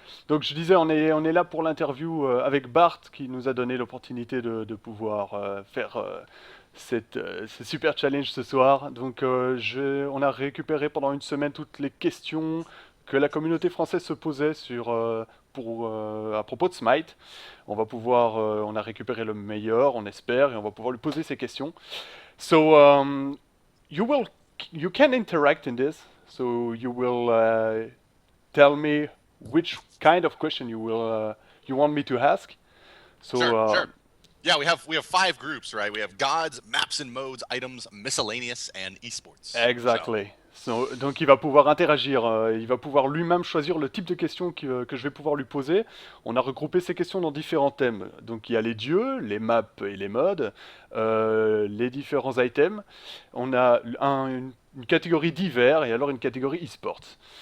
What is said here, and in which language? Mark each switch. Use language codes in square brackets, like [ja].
[fr] Donc je disais, on est là pour l'interview avec Bart qui nous a donné l'opportunité de pouvoir faire ce super challenge ce soir. Donc on a récupéré pendant une semaine toutes les questions que la communauté française se posait à propos de Smite. On a récupéré le meilleur, on espère, et on va pouvoir lui poser ces questions. [en] So you will you can interact in this. So you will tell me which kind of question you want me to ask. So Sure, sure. Yeah, we have 5 groups, right? We have gods, maps and modes, items, miscellaneous, and esports. So exactly. [fr] Donc il va pouvoir interagir, il va pouvoir lui-même choisir le type de questions que je vais pouvoir lui poser. On a regroupé ces questions dans différents thèmes. Donc il y a les dieux, les maps et les modes, les différents items. On a une catégorie divers et alors une catégorie e-sports.